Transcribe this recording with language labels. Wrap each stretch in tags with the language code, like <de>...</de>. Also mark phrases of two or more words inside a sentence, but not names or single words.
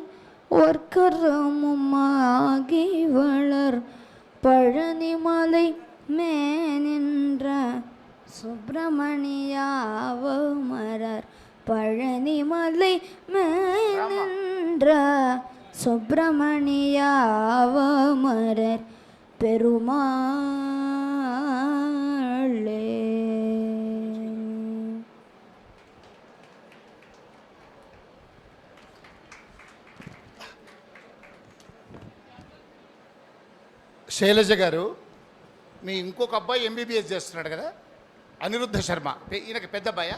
<ta>ஒர்க்கரமுமாகி வளர் பழனிமலை மேனின்ற சுப்பிரமணியாவமரர் பழனிமலை மேனின்ற சுப்பிரமணியாவமரர் பெருமாளே.</ta> <te>శైలజ గారు, మీ ఇంకొక అబ్బాయి ఎంబీబీఎస్ చేస్తున్నాడు కదా, అనిరుద్ధ శర్మ, ఈయనకి పెద్ద అబ్బాయా?</te>